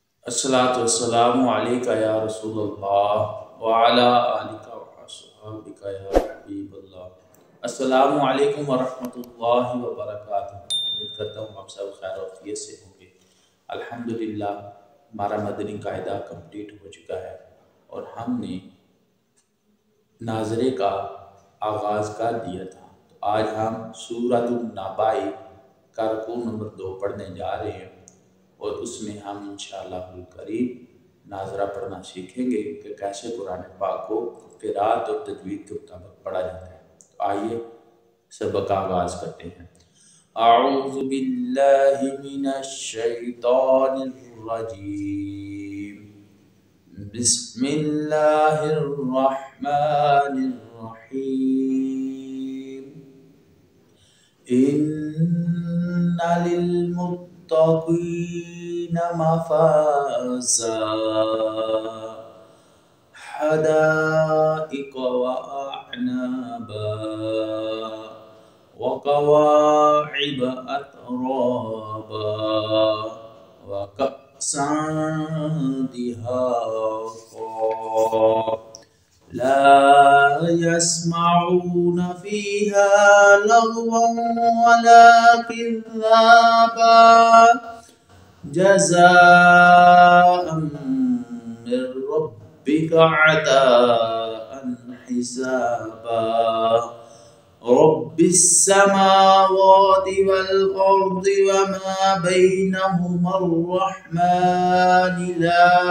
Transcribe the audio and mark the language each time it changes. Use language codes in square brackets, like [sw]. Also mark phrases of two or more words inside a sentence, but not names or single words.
[ar] الصلاة والسلام عليك يا رسول الله وعلى آلك وأصحابك يا حبيب الله. السلام عليكم ورحمة الله وبركاته. [ur] امید کرتا ہوں آپ سب خیر عافیت سے ہوں گے۔ الحمد للہ ہمارا مدنی قاعدہ کمپلیٹ ہو چکا ہے اور ہم نے ناظرے کا آغاز کر دیا تھا. تو آج ہم سورۃ النبا کا رکوع نمبر 2 پڑھنے جا رہے ہیں اور اس میں ہم [ar] إن شاء الله الكريم [ur] ناظرہ پڑھنا سیکھیں گے کہ کیسے قرآن پاک کو قراءت اور تجوید کے مطابق پڑھا جاتا ہے. تو آئیے سبق کا آغاز کرتے ہیں. [ar] أعوذ بالله من الشيطان الرجيم. بسم الله الرحمن الرحيم. إن للمتقين مفازا حدائق وأعنابا وكواعب أترابا وكأسا دهاقا لا يسمعون فيها لغوا ولا كذابا جزاء من ربك عطاء حسابا. رب السماوات والأرض وما بينهما الرحمن لا